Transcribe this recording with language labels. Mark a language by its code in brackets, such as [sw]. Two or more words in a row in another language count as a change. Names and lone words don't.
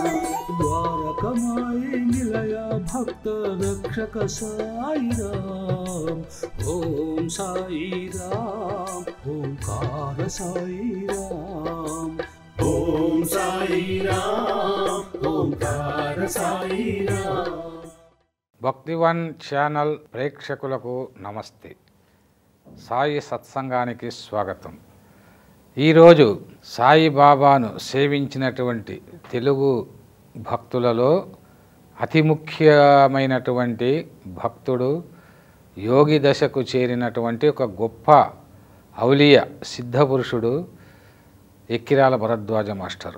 [sa] द्वारकमाई निलय भक्त रक्षक साई राम ओम साई राम ओंकार साई राम ओम साई राम ओंकार साई राम [te] భక్తివన్ ఛానల్ ప్రేక్షకులకు నమస్తే. సాయి సత్సంగానికి స్వాగతం. ఈరోజు సాయిబాబాను సేవించినటువంటి తెలుగు భక్తులలో అతి ముఖ్యమైనటువంటి భక్తుడు, యోగి దశకు చేరినటువంటి ఒక గొప్ప ఔలియ సిద్ధపురుషుడు ఎక్కిరాల భరద్వాజ మాస్టర్.